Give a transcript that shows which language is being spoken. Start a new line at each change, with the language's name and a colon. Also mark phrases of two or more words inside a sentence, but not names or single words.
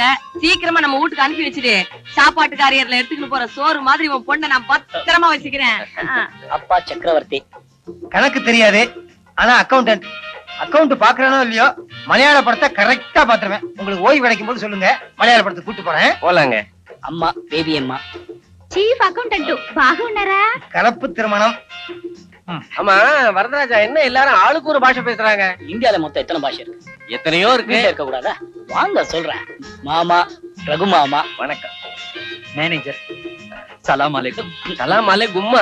Tamil: சீக்கிரமா நம்ம வீட்டுக்கு அனுப்பி வச்சுடு. சாப்பாட்டு காரியர்ல எடுத்துக்கிட்டு போற சோறு மாதிரி உன் பொண்ணை நான் பத்திரமா வச்சுக்கிறேன். அப்பா சக்கரவர்த்தி. கணக்கு தெரியாது, ஆனா அக்கவுண்ட் பாக்குறானோ இல்லையோ, மலையாள படத்தை கரெக்டா பாத்துருவேன். உங்களுக்கு ஓய்வு கிடைக்கும் போது சொல்லுங்க, மலையாள படத்துக்கு கூட்டு போறேன். போலாங்க. அம்மா பேபி அம்மா.
English: chief accountant
Telugu: బాగున్నారా?
Tamil: கலப்பு திருமணம். ஆமா வரதராஜா, என்ன எல்லாரும் ஆளுக்கு ஒரு பாஷை பேசுறாங்க? இந்தியால மொத்தம் எத்தனை பாஷை இருக்கு? எத்தனையோ இருக்கு. இருக்க கூடாதா? வாங்க சொல்றேன். மாமா, ரகு மாமா. வணக்கம். மேனேஜர்,
Arabic: سلام عليكم. سلام علي كما.